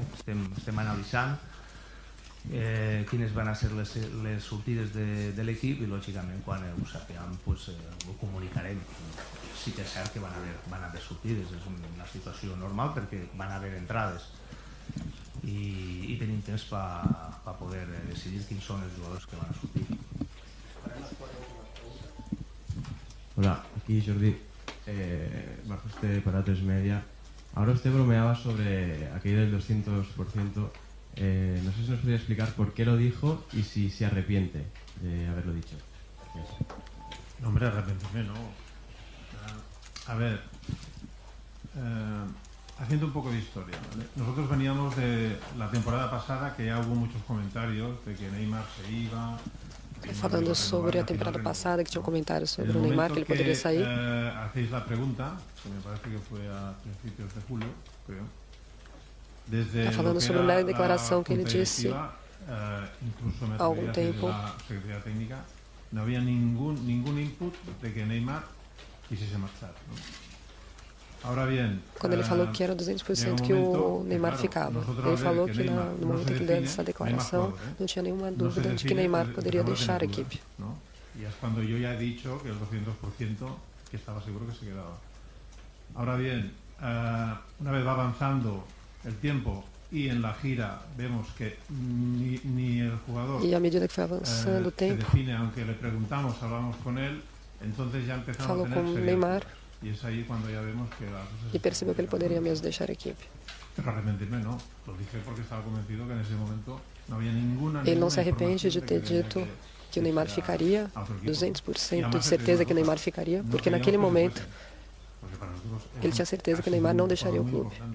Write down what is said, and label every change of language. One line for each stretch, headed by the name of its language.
Catalan: Estem analitzant quines van a ser les sortides de l'equip i lògicament quan ho sapiguem ho comunicarem. Sí que és cert que van haver sortides, és una situació normal perquè van haver entrades i tenim temps per poder decidir quins són els jugadors que van a sortir.
Spanish: Hola, aquí Jordi, bajo para 3 Media. Ahora usted bromeaba sobre aquello del 200%. No sé si nos podría explicar por qué lo dijo y si se arrepiente de haberlo dicho. Gracias. No, hombre, arrepentirme no. A ver, haciendo un poco de historia, ¿vale? Nosotros veníamos de la temporada pasada que ya hubo muchos comentarios de que Neymar se iba.
Portuguese: Falando sobre a temporada passada, que tinha comentários sobre o Neymar, que ele poderia sair.
Spanish: Hacéis la pregunta, que me parece que fue a principios de julio, creo.
Portuguese: Está falando sobre uma declaração que ele disse há algum tempo.
Spanish: La Secretaría Técnica, no había ningún input de que Neymar quisiese marchar, ¿no? Ahora bien,
Portuguese: quando ele falou que era 200% que o Neymar ficava, ele falou que no momento que ele deu essa declaração não tinha nenhuma dúvida de que Neymar poderia deixar a equipe.
Spanish: Y es cuando yo ya he dicho que el 200% que estaba seguro que se quedaba. Ahora bien, una vez va avanzando el tiempo y en la gira vemos que ni el jugador
Portuguese: e à medida que foi avançando o tempo,
Spanish: se define, aunque le preguntamos, hablamos con él, entonces ya empezamos a tener
Portuguese: com Neymar
Spanish: y es ahí cuando ya vemos que
Portuguese: e percebeu que ele poderia mesmo deixar a equipe.
Spanish: Pero arrepentirme no, lo dije porque estaba convencido que en ese momento no había ninguna.
Portuguese: Ele não se arrepende de ter dito que o Neymar ficaria, 200% de certeza que o Neymar ficaria, porque naquele momento ele tinha certeza que o Neymar não deixaria o clube.